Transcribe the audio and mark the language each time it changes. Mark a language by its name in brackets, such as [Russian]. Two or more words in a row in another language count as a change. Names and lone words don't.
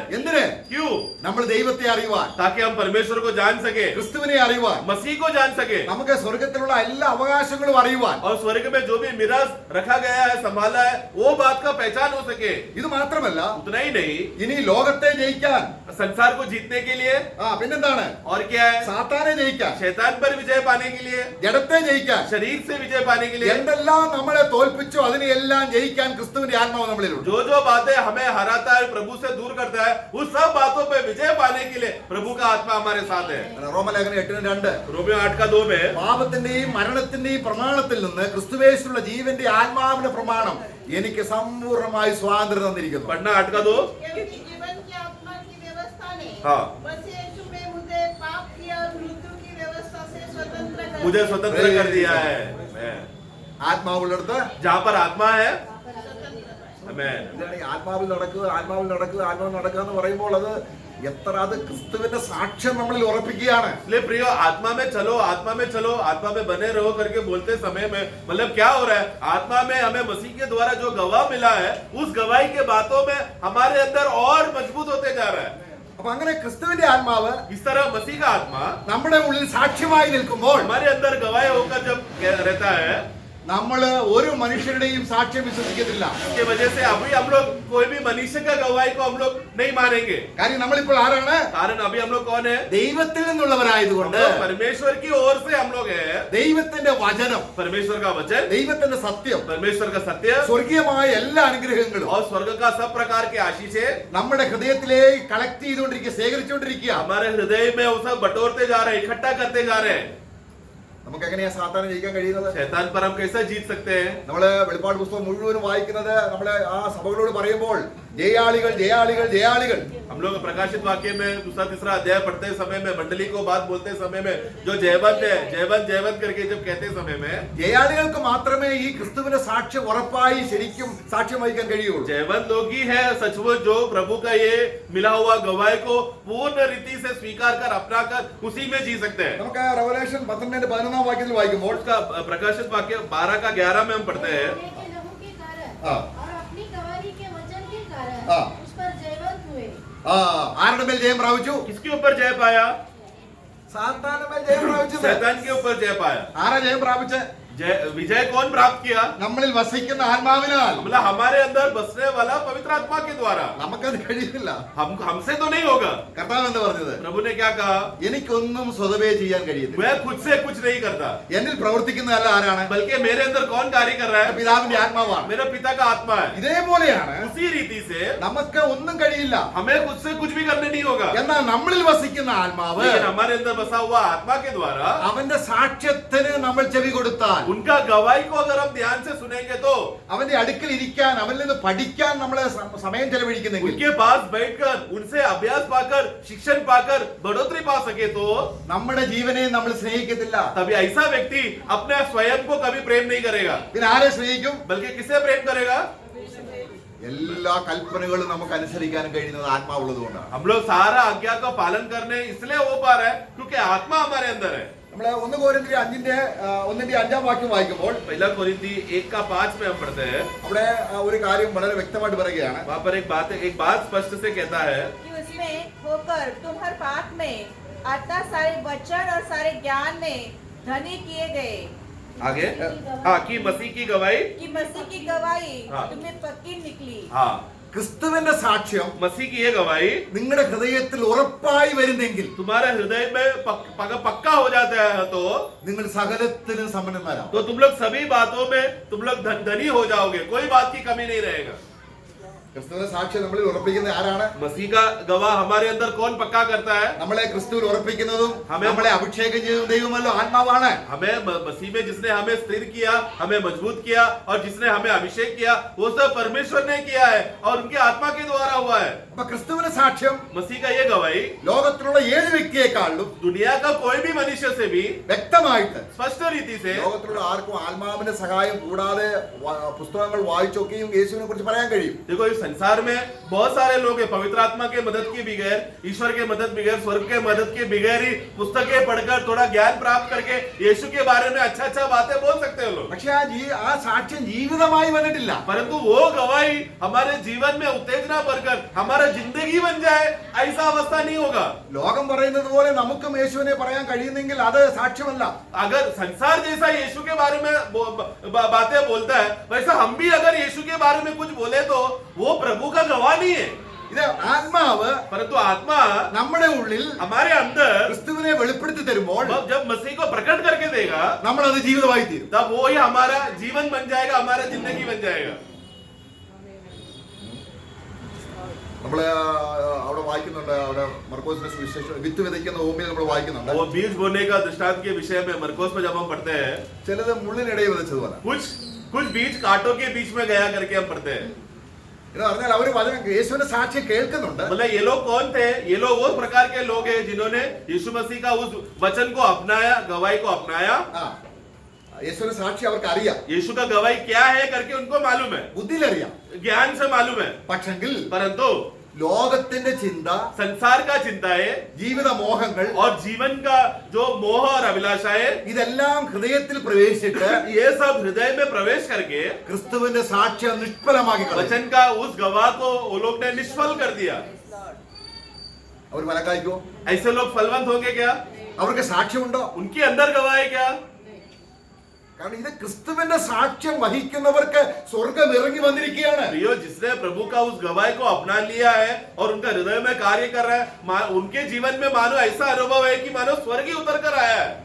[Malayalam] എന്തിന്? [Hindi] क्यों? [Malayalam] നമ്മൾ ദൈവത്തെ അറിയുവാൻ, [Hindi] ताकि हम परमेश्वर को जान सके, [Malayalam] ക്രിസ്തുവിനെ അറിയുവാൻ, [Hindi] मसीह को जान सके, [Malayalam] നമുക്ക് സ്വർഗത്തിലുള്ള എല്ലാ അവകാശങ്ങളും അറിയുവാൻ. [Hindi] और स्वर्ग में जो भी मिराज रखा गया है, संभाला है, वो बात का पहचान हो सके। [Malayalam] ഇത് മാത്രമല്ല, [Hindi] उतना ही नहीं, [Malayalam] ഇനി ലോകത്തെ ജയിക്കാൻ, [Hindi] संसार को जीतने के लिए [Malayalam] പിന്നെന്താണ്? [Hindi] और क्या है? [Malayalam] സാത്താനെ ജയിക്കാൻ, [Hindi] शैतान पर विजय पाने के लिए, [Malayalam] ജഡത്തെ ജയിക്കാൻ, [Hindi] शरीर से विजय पाने के लिए, [Malayalam] എന്തെല്ലാം നമ്മളെ തോൽപ്പിച്ചോ അതിനെല്ലാം ജയിക്കാൻ ക്രിസ്തുവിന്റെ ആത്മാവ് നമ്മളിലുണ്ട്. [Hindi] जो जो बातें हमें हराता है, प्रभु से दूर करता है, उस सब बातों पे विजय पाने के लिए प्रभु का आत्मा हमारे साथ है। [Malayalam] റോമലേഖനം 8:2 [Hindi] रोमियो 8:2 में [Malayalam] പാപത്തിന്റെയും മരണത്തിന്റെയും പ്രമാണത്തിൽ നിന്ന് ക്രിസ്തുവേശുള്ള ജീവന്റെ ആത്മാവിന്റെ പ്രമാണം എനിക്ക് സമ്പൂർണ്ണമായി സ്വാതന്ത്ര്യം തന്നിരിക്കുന്നു. [Hindi] पढ़ना 8:2। क्योंकि जीवन की आत्मा की व्यवस्था ने हाँ। मसीह यीशु में मुझे पाप की और मृत्यु की व्यवस्था से स्वतंत्र कर मुझे दिया। स्वतंत्र कर दिया है। [Malayalam] ആത്മാവുള്ളിടത്ത് [Hindi] जहाँ पर आत्मा है, स्वतंत्र। आमेन। [Malayalam] ഇതാണ് ഈ ആത്മാവിൽ നടക്കുക എന്ന് പറയുമ്പോൾ അത് എത്ര അത് ക്രിസ്തുവിന്റെ സാക്ഷ്യം നമ്മളിൽ ഉറപ്പിക്കുകയാണ്. [Hindi] इसलिए प्रियो, आत्मा में चलो, आत्मा में चलो, आत्मा में बने रहो करके बोलते समय में मतलब क्या हो रहा है? आत्मा में हमें मसीह के द्वारा जो गवाह मिला है, उस गवाही के बातों में हमारे अंदर और मजबूत होते जा रहा है। [Malayalam] അപ്പൊ അങ്ങനെ ക്രിസ്തുവിന്റെ ആത്മാവ് [Hindi] इस तरह मसीह का आत्मा [Malayalam] നമ്മുടെ ഉള്ളിൽ സാക്ഷ്യമായി നിൽക്കുമ്പോൾ [Hindi] हमारे अंदर गवाह होकर जब रहता है, [Malayalam] നമ്മൾ ഒരു മനുഷ്യരുടെയും സാക്ഷ്യം വിശ്വസിക്കത്തില്ല. [Hindi] इसके वजह से अभी हम लोग कोई भी मनुष्य का गवाही को हम लोग नहीं मानेंगे। [Malayalam] കാര്യം നമ്മളിപ്പോൾ ആരാണ്? [Hindi] कारण अभी हम लोग कौन है? [Malayalam] ദൈവത്തിൽ നിന്നുള്ളവരായതുകൊണ്ട് [Hindi] हम परमेश्वर की ओर से हम लोग हैं। [Malayalam] ദൈവത്തിന്റെ വചനം, [Hindi] परमेश्वर का वचन, [Malayalam] ദൈവത്തിന്റെ സത്യം, [Hindi] परमेश्वर का सत्य [Malayalam] സ്വർഗീയമായ എല്ലാ അനുഗ്രഹങ്ങളും [Hindi] और स्वर्ग का सब प्रकार के आशीषें [Malayalam] നമ്മുടെ ഹൃദയത്തിലേക്ക് കളക്ട് ചെയ്തുകൊണ്ടിരിക്കുക, ശേഖരിച്ചുകൊണ്ടിരിക്കുക. [Hindi] हमारे हृदय में वो सब बटोरते जा रहे हैं, इकट्ठा करते जा रहे हैं। [Malayalam] നമുക്ക് എങ്ങനെയാ സാത്താനെ ജയിക്കാൻ കഴിയുന്നത്? [Hindi] शैतान पर हम कैसे जीत सकते हैं? [Malayalam] നമ്മള് വെളിപ്പാട് പുസ്തകം മുഴുവനും വായിക്കുന്നത് നമ്മളെ ആ സഭകളോട് പറയുമ്പോൾ ജയാളികൾ ജയാളികൾ ജയാളികൾ. [Hindi] हम लोग प्रकाशित वाक्य में दूसरा तीसरा अध्याय पढ़ते समय में, मंडली को बात बोलते समय में, जो जयवंत है, जयवंत जयवंत करके जब कहते समय में, [Malayalam] ജയാളികൾക്ക് മാത്രമേ ഈ ക്രിസ്തുവിന്റെ സാക്ഷ്യം ഉറപ്പായി ശരിക്കും സാക്ഷ്യം വഹിക്കാൻ കഴിയുള്ളൂ. [Hindi] जयवंत लोग ही है सचमुच जो प्रभु का ये मिला हुआ गवाही को पूर्ण रीति से स्वीकार कर अपना कर उसी में जी सकते हैं। [Malayalam] നമുക്ക് റെവലേഷൻ 12:11 വാക്യത്തിൽ വായിക്കുമ്പോൾ [Hindi] उसका प्रकाशित वाक्य 12:11 में हम पढ़ते हैं। के लहू के कारण हाँ। और अपनी गवाही के वचन के कारण हाँ। उस पर जयवंत हुए। [Malayalam] ആരുടെ മേൽ ജയം പ്രാപിച്ചു? [Hindi] किसके ऊपर जय पाया? [Malayalam] സാത്താന്റെ മേൽ ജയം പ്രാപിച്ചത്. [Hindi] शैतान के ऊपर जय पाया। [Malayalam] ആരാ ജയം പ്രാപിച്ചത്? [Hindi] विजय कौन प्राप्त किया? [Malayalam] നമ്മളിൽ വസിക്കുന്ന ആത്മാവിനാൽ. [Hindi] मतलब हमारे अंदर बसने वाला पवित्र आत्मा के द्वारा। [Malayalam] നമുക്കത് കഴിയില്ല. [Hindi] हमसे तो नहीं होगा। [Malayalam] കർത്താവ് എന്താ പറഞ്ഞത്? [Hindi] प्रभु ने क्या कहा? [Malayalam] എനിക്കൊന്നും സ്വതവേ ചെയ്യാൻ കഴിയത്തില്ല. [Hindi] मैं खुद से कुछ नहीं करता, [Malayalam] എന്നിൽ പ്രവർത്തിക്കുന്നതല്ല ആരാണ്? [Hindi] बल्कि मेरे अंदर कौन कार्य कर रहा है? [Malayalam] പിതാവിന്റെ ആത്മാവാണ്. [Hindi] मेरा पिता का आत्मा है। [Malayalam] ഇതേപോലെയാണ് [Hindi] उसी रीति से [Malayalam] നമുക്ക് ഒന്നും കഴിയില്ല. [Hindi] हमें खुद से कुछ भी करने नहीं होगा, [Malayalam] എന്നാൽ നമ്മളിൽ വസിക്കുന്ന ആത്മാവ് [Hindi] लेकिन हमारे अंदर बसा हुआ आत्मा के द्वारा [Malayalam] അവന്റെ സാക്ഷ്യത്തിന് നമ്മൾ ചെവി കൊടുത്താൽ, [Hindi] उनका गवाही को अगर हम ध्यान से सुनेंगे तो, [Malayalam] അവന്റെ അടുക്കൽ ഇരിക്കാൻ, അവനിൽ നിന്ന് പഠിക്കാൻ നമ്മൾ സമയം ചെലവഴിക്കുന്നെങ്കിൽ, [Hindi] उनके पास बैठकर उनसे अभ्यास पाकर शिक्षण पाकर बढ़ोतरी पा सके तो [Malayalam] നമ്മുടെ ജീവനെ നമ്മൾ സ്നേഹിക്കത്തില്ല. [Hindi] तभी ऐसा व्यक्ति अपने स्वयं को कभी प्रेम नहीं करेगा, [Malayalam] പിന്നെ ആരെ സ്നേഹിക്കും? [Hindi] बल्कि किसे प्रेम करेगा? [Malayalam] എല്ലാ കൽപ്പനകളും നമുക്ക് അനുസരിക്കാൻ കഴിയുന്നത് ആത്മാവുള്ളത് കൊണ്ടാണ്. [Hindi] हम लोग सारा आज्ञा का पालन करने इसलिए हो पा रहे हैं क्योंकि आत्मा हमारे अंदर है। [Malayalam] നമ്മള് 1 കൊരിന്ത്യർ 5:5 വാക്യം വായിക്കുമ്പോൾ [Hindi] पहला कोरिन्थी 1:5 में हम पढ़ते हैं। [Malayalam] അവിടെ ഒരു കാര്യം വളരെ വ്യക്തമായിട്ട് പറയുകയാണ്. [Hindi] वहां पर एक बात स्पष्ट से कहता है कि उसमें होकर तुम हर बात में अतः सारे वचन और सारे ज्ञान में धनी किए गए, आगे हाँ कि मसीह की गवाही, कि मसीह की गवाही हाँ। तुम्हें पक्की निकली। हाँ [Malayalam] ക്രിസ്തുവിന്റെ സാക്ഷ്യം [Hindi] मसीह की ये गवाही [Malayalam] നിങ്ങളുടെ ഹൃദയത്തിൽ ഉറപ്പായി വരുന്നെങ്കിൽ [Hindi] तुम्हारे हृदय में पक्का हो जाता है तो [Malayalam] നിങ്ങൾ സകലത്തിലും സമ്പന്നന്മാരാകും. [Hindi] तुम लोग सभी बातों में तुम लोग धनी हो जाओगे, कोई बात की कमी नहीं रहेगा। [Malayalam] ക്രിസ്തുവിന്റെ സാക്ഷ്യം നമ്മളിൽ ഉറപ്പിക്കുന്നത് ആരാണ്? [Hindi] मसीह का गवाह हमारे अंदर कौन पक्का करता है? [Malayalam] നമ്മളെ ക്രിസ്തുവിൽ ഉറപ്പിക്കുന്നതും [Hindi] हमें- [Malayalam] നമ്മളെ അഭിഷേകം ചെയ്യുന്ന ദൈവമല്ലോ ആത്മാവാണ്. [Hindi] हमें मसीह में जिसने हमें स्थिर किया, हमें मजबूत किया और जिसने हमें अभिषेक किया, वो सब परमेश्वर ने किया है और उनके आत्मा के द्वारा हुआ है। [Malayalam] അപ്പൊ ക്രിസ്തുവിന്റെ സാക്ഷ്യം [Hindi] मसीह का ये गवाही [Malayalam] ലോകത്തിലുള്ള ഏത് വ്യക്തിയെക്കാളും [Hindi] दुनिया का कोई भी मनुष्य से भी [Malayalam] വ്യക്തമായിട്ട് [Hindi] स्पष्ट रीति से [Malayalam] ലോകത്തിലുള്ള ആർക്കും ആത്മാവിന്റെ സഹായം കൂടാതെ പുസ്തകങ്ങൾ വായിച്ചൊക്കെയും യേശുവിനെ കുറിച്ച് പറയാൻ കഴിയും. [Hindi] देखो, इस संसार में बहुत सारे लोग हैं पवित्र आत्मा के मदद के बगैर, ईश्वर के मदद बगैर, स्वर्ग के मदद के बगैर ही पुस्तकें पढ़कर थोड़ा ज्ञान प्राप्त करके यीशु के बारे में अच्छा बातें बोल सकते हैं लोग, [Malayalam] പക്ഷെ ആ സാക്ഷ്യം ജീവിതമായി വന്നിട്ടില്ല. [Hindi] परंतु वो गवाही हमारे जीवन में उत्तेजना भरकर हमारा जिंदगी बन जाए ऐसा अवस्था नहीं होगा. [Malayalam] ലോകം പറയുന്നത് പോലെ നമുക്കും യേശുവിനെ പറയാൻ കഴിയുന്നെങ്കിൽ അത് സാക്ഷ്യമല്ല. [Hindi] अगर संसार जैसा यीशु के बारे में बातें बोलता है, वैसा हम भी अगर यीशु के बारे में कुछ बोले तो वो प्रभु का गवाह नहीं है. [Malayalam] ഇത് ആത്മാവ് [Hindi] परंतु आत्मा [Malayalam] നമ്മുടെ ഉള്ളിൽ [Hindi] हमारे अंदर [Malayalam] ക്രിസ്തുവിനെ വെളിപ്പെടുത്തി തരുമ്പോൾ [Hindi] जब मसीह को प्रकट करके देगा, [Malayalam] നമ്മൾ അത് ജീവിതമായി തീരും. [Hindi] तब वो ही हमारा जीवन बन जाएगा, हमारा जिंदगी बन जाएगा. [Malayalam] നമ്മള് അവിടെ വായിക്കുന്നുണ്ട്, അവിടെ മർക്കോസിന്റെ സുവിശേഷം വിത്ത് വിതയ്ക്കുന്ന ഭൂമിയിൽ നമ്മൾ വായിക്കുന്നുണ്ട്. [Hindi] वो बीज बोने का दृष्टांत के विषय में मरकोस में जब हम पढ़ते हैं, [Malayalam] ചിലത് മുള്ളിനിടയിൽ വിതച്ചതുപോലെ. [Hindi] कुछ बीज कांटों के बीच में गया करके हम पढ़ते हैं. [Malayalam] എന്ന് പറഞ്ഞാൽ അവര് വചനം യേശുവിന്റെ സാക്ഷ്യം കേൾക്കുന്നുണ്ട്. [Hindi] मतलब ये लोग कौन थे? ये लोग वो प्रकार के लोग हैं जिन्होंने यीशु मसीह का उस वचन को अपनाया, गवाही को अपनाया. [Malayalam] ആ യേശുവിന്റെ സാക്ഷി അവർക്ക് അറിയാം, [Hindi] यीशु का गवाही क्या है करके उनको मालूम है, [Malayalam] ബുദ്ധിയിലറിയാം. [Hindi] ज्ञान से मालूम है. [Malayalam] പക്ഷെങ്കിൽ [Hindi] परंतु [Malayalam] ലോകത്തിന്റെ ചിന്ത, [Hindi] संसार का चिंताएं [Malayalam] ജീവിത മോഹങ്ങൾ, [Hindi] और जीवन का जो मोह और अभिलाषाएं, [Malayalam] ഇതെല്ലാം ഹൃദയത്തിൽ പ്രവേശിച്ചിട്ട് [Hindi] ये सब हृदय में प्रवेश करके [Malayalam] ക്രിസ്തുവിന്റെ സാക്ഷ്യം നിഷ്ഫലമാക്കി കളയും. [Hindi] वचन का उस गवाह को वो लोग ने निष्फल कर दिया. [Malayalam] അവർ ഫലക്കായ്ക്കോ? [Hindi] ऐसे लोग फलवंत होंगे क्या? [Malayalam] അവർക്ക് സാക്ഷ്യമുണ്ടോ? [Hindi] उनके अंदर गवाह है क्या? [Malayalam] കാരണം ഇത് ക്രിസ്തുവിന്റെ സാക്ഷ്യം വഹിക്കുന്നവർക്ക് സ്വർഗം ഇറങ്ങി വന്നിരിക്കുകയാണ്. [Hindi] प्रियो, जिसने प्रभु का उस गवाही को अपना लिया है और उनका हृदय में कार्य कर रहा है, उनके जीवन में मानो ऐसा अनुभव है कि मानो स्वर्ग ही उतर कर आया है.